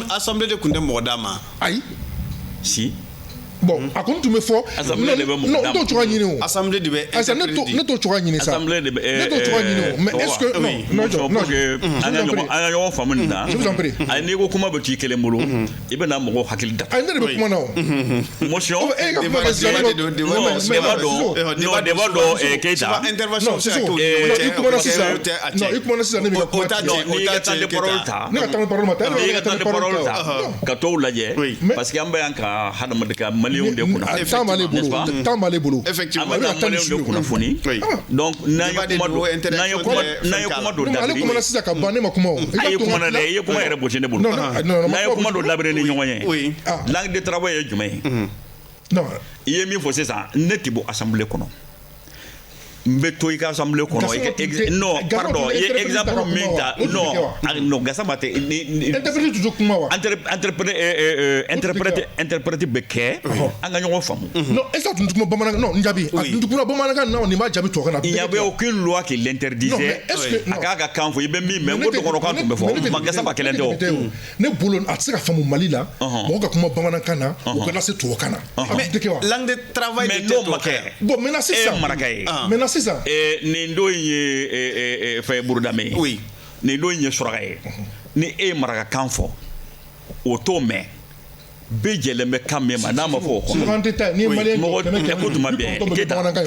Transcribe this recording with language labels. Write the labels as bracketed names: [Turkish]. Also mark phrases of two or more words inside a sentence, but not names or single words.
[Bambara] assemblée de tun tɛ mɔgɔ d'a ma. ayi. si. bon a kɔni tun bɛ fɔ. assemblée de bɛ mɔgɔ d'a ma. non t'o cogoya ɲini o. assemblée de bɛ interpréter. ne t'o cogoya ɲini sa. assemblée de bɛ ne t'o cogoya ɲini o [French] mais est-ce que non [Bambara] an ka ɲɔgɔn faamu nin na. [French] je vous en prie. [Bambara] ayi n'i ko kuma bɛ t'i kelen bolo i bɛ na mɔgɔw hakili datugu. ayi ne de bɛ kuma na o. motion. e ka kuma kɛ débat dɔ Keita. intervention i kumana sisan ne bɛ ka kuma tigɛ. n'i ka [French] temps de parole [Bambara] ta. ne ka [French] temps de parole [Bambara] ma ta. n'i ka [French] temps de parole [Bambara] ta ka tɔw lajɛ [French] parce que [Bambara] an bɛ yan ka hadamaden ka maliyɛnw de kunna. temps b'ale bolo. effectivement an bɛ ka maliyɛnw de kunnafoni. donc n'an ye kuma dɔ ale dabiri. kumana sisan ka ban ne ma kuma o. a ye kuma na dɛ i ye kuma yɛrɛ gosi ne bolo. n'an ye kuma dɔ dabiri ni ɲɔgɔn ye. [French] langue de travail [Bambara] ye jumɛn ye. non i ye min fɔ sisan ne tɛ bɔ assemblée kɔnɔ. n bɛ to i ka assemblée kɔnɔ. [French] non pardon [Bambara] i ye exemple min ta non Gassama tɛ. [French] interprète toujours [Bambara] kuma wa. interprète bɛ kɛ an ka ɲɔgɔn faamu. [French] non est-ce que [Bambara] a tun tɛ kuma bamanankan non n jaabi a tun tɛ kuma bamanankan na nin b'a jaabi tubabukan na. [French] il n'y avait aucune loi qui l'interdisait [Bambara] a k'a ka kan fɔ i bɛ min mɛn n ko dɔgɔnɔkan tun bɛ fɔ ma Gassama kɛlɛ tɛ o. ne bolo a tɛ se ka faamu Mali la mɔgɔ ka kuma bamanankan na o ka lase tubabukan na. a tun tɛ kɛ wa. [French] langue de travail [Bambara] mais n'o ma kɛ. [French] bon maintenant [Bambara] sisan e maraka ye. maintenant sisan. nin don ye fɛn Burudame ye. nin don ye Suraka ye. ni e ye marakakan fɔ o t'o mɛn. bɛɛ jɛlen bɛ kan min ma n'a ma fɔ o kɔnɔ. mɔgɔ écoute ma bien Keita an ka